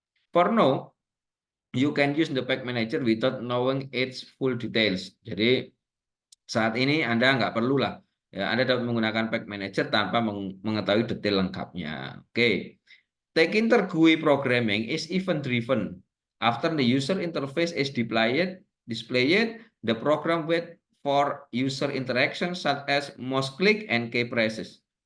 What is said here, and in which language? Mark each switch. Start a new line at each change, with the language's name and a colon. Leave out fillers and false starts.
English: For now, you can use the pack manager without knowing its full details.
Indonesian: Jadi saat ini Anda nggak perlu lah. Ya, Anda dapat menggunakan pack manager tanpa mengetahui detail lengkapnya. Oke.
English: Tkinter GUI programming is event driven. After the user interface is displayed, the program waits for user interaction such as mouse click and key presses.